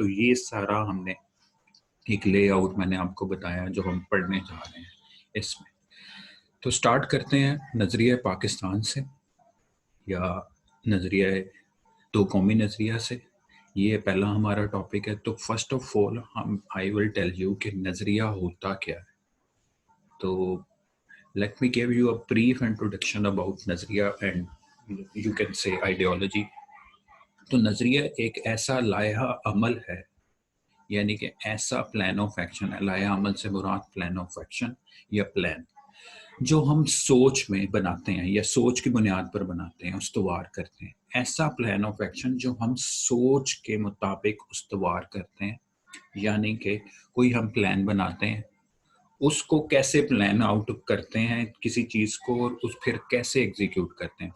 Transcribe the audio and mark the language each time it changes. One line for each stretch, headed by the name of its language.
Hindi: तो ये सारा हमने एक लेआउट मैंने आपको बताया जो हम पढ़ने जा रहे हैं इसमें। तो स्टार्ट करते हैं नज़रिया पाकिस्तान से या नज़रिया दो कौमी नज़रिया से। ये पहला हमारा टॉपिक है। तो
English: first of all
Hindi: हम
English: I will tell you
Hindi: कि नज़रिया होता क्या है।
English: तो let me give you a brief introduction about nazariya and you can say ideology।
Hindi: तो नज़रिया एक ऐसा लाया अमल है, यानी कि ऐसा प्लान ऑफ एक्शन है, लाया अमल से मुराद प्लान ऑफ एक्शन या प्लान, जो हम सोच में बनाते हैं या सोच की बुनियाद पर बनाते हैं, उस्तवार करते हैं। ऐसा प्लान ऑफ एक्शन जो हम सोच के मुताबिक उस्तवार करते हैं, यानी कि कोई हम प्लान बनाते हैं, उसको कैसे प्लान आउट करते हैं किसी चीज़ को, और उस फिर कैसे एग्जीक्यूट करते हैं।